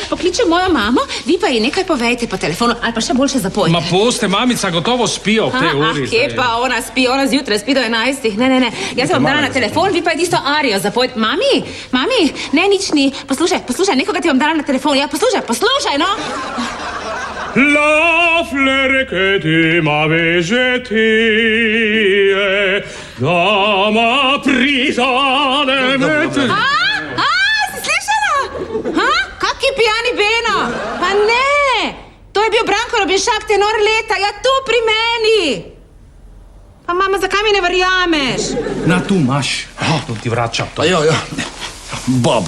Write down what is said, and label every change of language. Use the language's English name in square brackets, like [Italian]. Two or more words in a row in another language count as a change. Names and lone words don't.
[Slovenian] Pokličem mojo mamo, vi pa ji nekaj povejte po telefonu, ali pa še boljše zapojte. Ma poste, mamica gotovo spijo v tej uri. Kje pa ona spi? Ona zjutraj spi do 11. Ne. Jaz sem vam dala na telefon, vi pa je tisto arijo zapojte. Mami, ne, nič ni. Poslušaj, nekoga ti vam dala na telefon. Ja, poslušaj, no. [French] La fleur que tu m'avais jetée, dans ma prison [Slovenian] Si slišala? Kaki pijani Beno? Pa ne, to je bil Branko Robešak, tenor leta, ja tu pri meni. Pa mama, zakaj mi ne verjameš? Na, tu imaš. To ti vračam to. Ja. Baba.